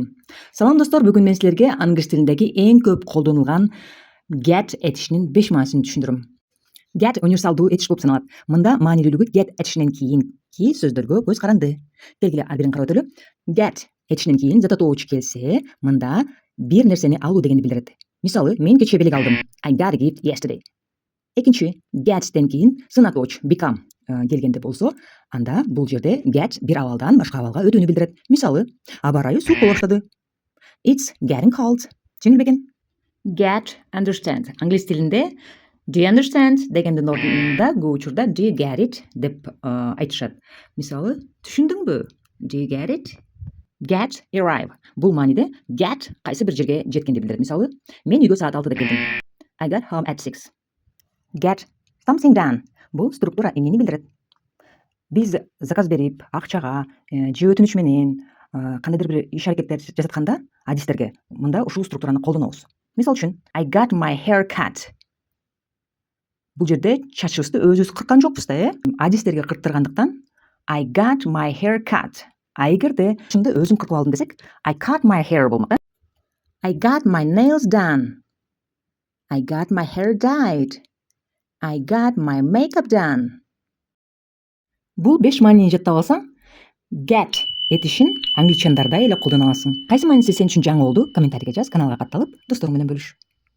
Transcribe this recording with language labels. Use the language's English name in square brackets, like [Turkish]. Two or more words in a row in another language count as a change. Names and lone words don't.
[Kyrgyz] Салам достор, бүгүн мен силерге англис тилиндеги эң көп колдонулган get этишинин 5 маанисин түшүндүрөм. Get универсалдуу этиш болуп саналат. Мында маанилүүлүгү get этишинен кийинки сөздөргө көз каранды. Келгиле ар бирин карап өтөлү. Get этишинен кийин зататоочу келсе, мында бир нерсени алуу дегенди билдирет. Мисалы, мен кечээ белек алдым. [English] I got a gift yesterday. [Kyrgyz] Экинчи get'тен кийин сынатооч become келгенде болсо, анда бул жерде get бир абалдан башка абалга өтүүнү билдирет. Мисалы, аба ырайы суук боло баштады. [English] It's getting cold. [Kyrgyz] Жеңил бекен. [English] Get, understand. [Kyrgyz] Англис тилинде [English] do you understand [Kyrgyz] дегендин ордунда көп учурда [English] do you get it [Kyrgyz] деп айтышат. Мисалы, түшүндүңбү? [English] Do you get it? Get, arrive. [Kyrgyz] Бул мааниде get кайсы бир жерге жеткенди билдирет. Мисалы, мен үйгө саат 6-да келдим. [English] I got home at 6. Get something done. [Kyrgyz] Бул структура эмнени билдирет? Биз заказ берип, акчага же өтүнүч менен кандайдыр бир иш аракеттер жасатканда адистерге мында ушул структураны колдонобуз. Мисалы үчүн [English] I got my hair cut. [Kyrgyz] Бул жерде чачыбызды өзүбүз кырккан жокпуз да, адистерге кырктыргандыктан [English] I got my hair cut. [Kyrgyz] А эгерде чынында өзүм кыркып алдым десек, [English] I cut my hair [Kyrgyz] болмок. [English] I got my nails done. I got my hair dyed. I got my makeup done. [Kyrgyz] Бул 5 маанини жаттап алсаң, get этишин англичандарда эле колдоно аласың. Кайсы мааниси сен үчүн жаңы болду? Комментарийге жаз, каналга катталып, досторуң менен бөлүш.